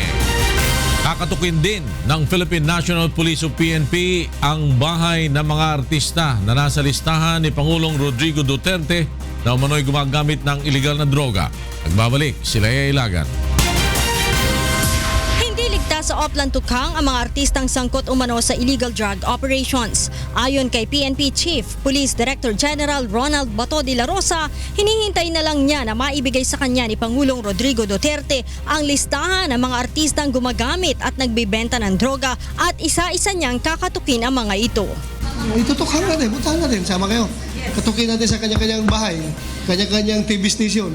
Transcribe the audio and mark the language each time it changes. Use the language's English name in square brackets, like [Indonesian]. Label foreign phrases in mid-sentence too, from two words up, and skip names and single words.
[Filipino] Kakatukin din ng Philippine National Police o PNP ang bahay ng mga artista na nasa listahan ni Pangulong Rodrigo Duterte na umano'y gumagamit ng iligal na droga. Nagbabalik si Leia Ilagan. Hindi ligtas sa Oplan Tukhang ang mga artistang sangkot umano sa [English] illegal drug operations. [Filipino] Ayon kay PNP Chief Police Director General Ronald Bato de la Rosa, hinihintay na lang niya na maibigay sa kanya ni Pangulong Rodrigo Duterte ang listahan ng mga artistang gumagamit at nagbebenta ng droga at isa-isa niyang kakatukin ang mga ito. Itutukhang natin, puntahan natin, sama kayo. Katukin natin sa kanya-kanyang bahay, kanya-kanyang TV station.